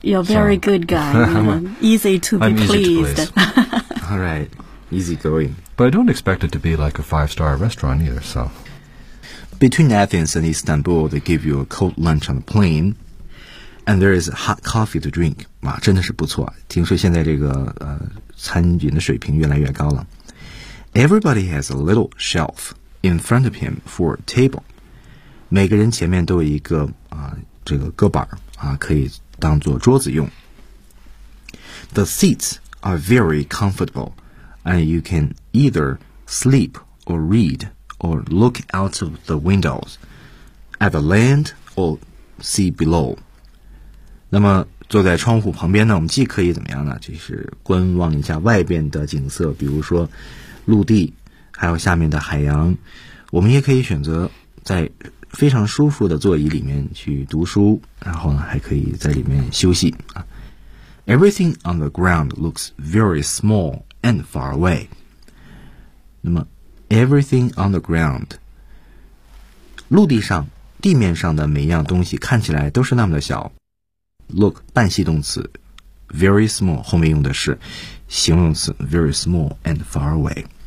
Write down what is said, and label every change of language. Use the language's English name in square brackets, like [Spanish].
[English] You're a very good guy. easy to be pleased. All right. Easy going. But I don't expect it to be like a five-star restaurant either, so. Between Athens and Istanbul, they give you a cold lunch on the plane, and there is hot coffee to drink. [Chinese] 哇真的是不错。听说现在这个餐饮的水平越来越高了。 [English] Everybody has a little shelf in front of him for a table. [Chinese] 每个人前面都有一个这个搁板可以当做桌子用。 [English] The seats are very comfortable, and you can either sleep or read or look out of the windows at the land or sea below. [Chinese] 那么坐在窗户旁边呢，我们既可以怎么样呢？就是观望一下外边的景色，比如说陆地，还有下面的海洋。我们也可以选择在非常舒服的座椅里面去读书，然后呢，还可以在里面休息啊。 [English] Everything on the ground looks very small and far away. [Chinese] 那么 ， [English] everything on the ground， [Chinese] 陆地上、地面上的每一样东西看起来都是那么的小。 [English] Look [Chinese] 半系动词 [English] ，very small [Chinese] 后面用的是形容词 [English] ，very small and far away.